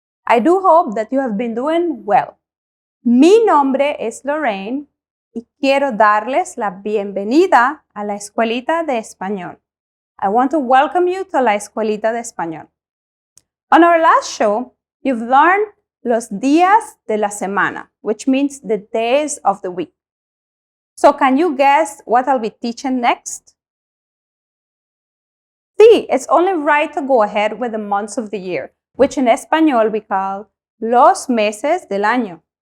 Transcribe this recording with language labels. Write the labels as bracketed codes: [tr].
[en] I do hope that you have been doing well. [es] Mi nombre es Lorraine y quiero darles la bienvenida a la Escuelita de Español. [en] I want to welcome you to la Escuelita de Español. On our last show, you've learned [es] los días de la semana, [en] which means the days of the week. So can you guess what I'll be teaching next? Sí, it's only right to go ahead with the months of the year, which in español we call [es] los meses del año.